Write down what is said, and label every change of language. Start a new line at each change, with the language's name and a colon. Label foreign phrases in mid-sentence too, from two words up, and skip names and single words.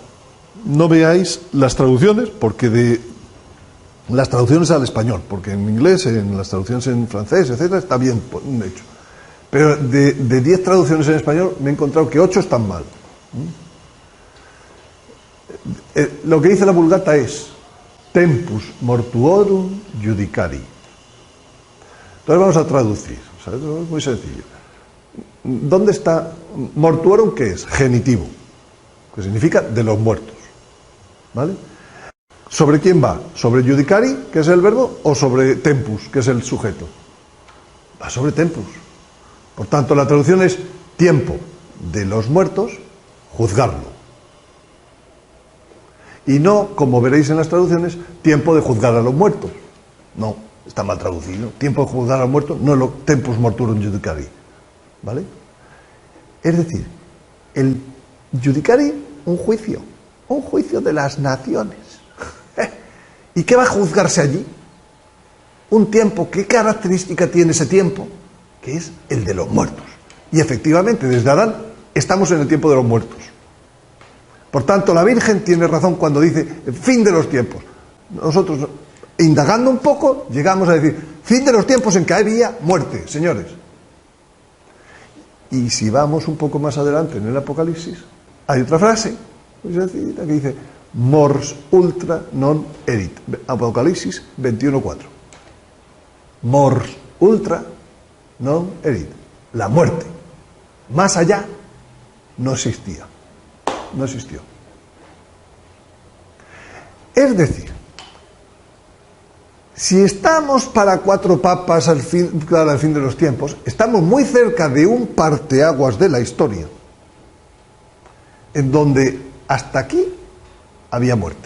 Spanish: No veáis las traducciones, porque las traducciones al español, porque en inglés, en las traducciones en francés, etcétera, está bien hecho. Pero de 10 traducciones en español me he encontrado que 8 están mal. Lo que dice la Vulgata es
Latin: tempus mortuorum judicari.
Spanish: Entonces vamos a traducir, ¿sabes? Es muy sencillo. ¿Dónde está mortuorum? ¿Qué es? Genitivo, que significa de los muertos, ¿vale? ¿Sobre quién va? ¿Sobre judicari, que es el verbo, o sobre tempus, que es el sujeto? Va sobre tempus. Por tanto, la traducción es tiempo de los muertos, juzgarlo. Y no, como veréis en las traducciones, tiempo de juzgar a los muertos. No, está mal traducido. Tiempo de juzgar a los muertos, no lo
Latin: tempus mortuorum judicari.
Spanish: ¿Vale? Es decir, el judicari, un juicio de las naciones. ¿Y qué va a juzgarse allí? Un tiempo, ¿qué característica tiene ese tiempo? Que es el de los muertos. Y efectivamente, desde Adán, estamos en el tiempo de los muertos. Por tanto, la Virgen tiene razón cuando dice el fin de los tiempos. Nosotros, indagando un poco, llegamos a decir fin de los tiempos en que había muerte, señores. Y si vamos un poco más adelante en el Apocalipsis, hay otra frase muy sencillita que dice
Latin: mors ultra non erit. Apocalipsis 21:4. Mors ultra non erit.
Spanish: La muerte más allá no existía. No existió. Es decir, si estamos para 4 papas al fin de los tiempos, estamos muy cerca de un parteaguas de la historia, en donde hasta aquí había muerte.